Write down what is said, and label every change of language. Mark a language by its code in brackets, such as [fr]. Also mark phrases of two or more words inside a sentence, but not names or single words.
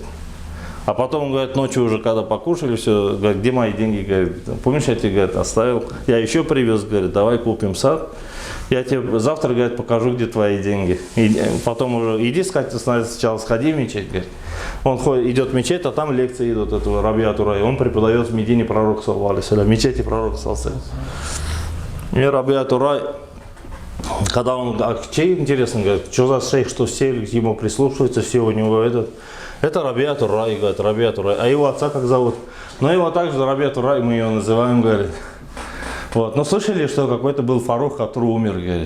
[ru] А потом, говорит, ночью уже, когда покушали, все, говорит, где мои деньги, говорит, помнишь, я тебе, говорит, оставил, я еще привез, говорит, давай купим сад, я тебе завтра, говорит, покажу, где твои деньги. И потом уже, иди, сначала сходи в мечеть, говорит. Он идет в мечеть, а там лекции идут этого Раби'атур Рай, он преподает в Медине пророка, [ar] صلى الله عليه وسلم, [ru] в мечети пророка, [ar] صلى الله عليه وسلم. [ru] И Раби'атур Рай, когда он, чей, интересно, говорит, что за шейх, что все ему прислушиваются, все у него это Раби'атур Рай, говорит, Раби'атур Рай. А его отца как зовут? Но его также Раби'атур Рай, мы его называем, говорит. Вот. Но слышали, что какой-то был Фарух, который умер, говорит.